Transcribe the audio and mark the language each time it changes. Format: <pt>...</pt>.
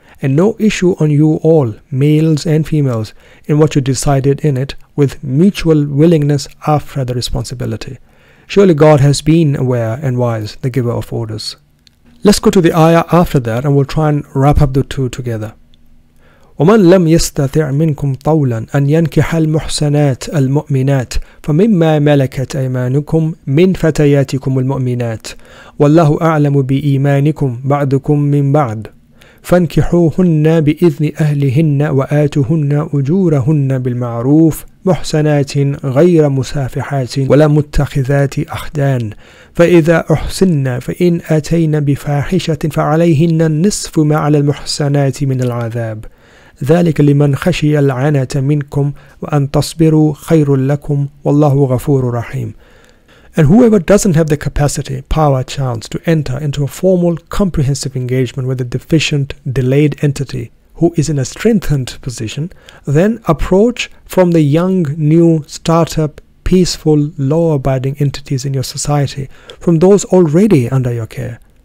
<en>And no issue on you all, males and females, in what you decided in it, with mutual willingness after the responsibility. Surely God has been aware and wise, the giver of orders. Let's go to the ayah after that and we'll try and wrap up the two together.</en> <ar>ومن لم يستطع منكم طولا أن ينكح المحسنات المؤمنات فمما ملكت أيمانكم من فتياتكم المؤمنات والله أعلم بإيمانكم بعضكم من بعض فانكحوهن بإذن أهلهن وآتوهن أجورهن بالمعروف محسنات غير مسافحات ولا متخذات أخدان فإذا أحسن فإن أتين بفاحشة فعليهن النصف ما على المحسنات من العذاب ذلك لمن خشي العنة منكم وأن تصبروا خير لكم والله غفور رحيم.</ar> <en>And whoever doesn't have the capacity, power, chance to enter into a formal, comprehensive engagement with a deficient, delayed entity who is in a strengthened position, then approach from the young, new, startup, peaceful, law-abiding entities in your society, from those already under your care.</en>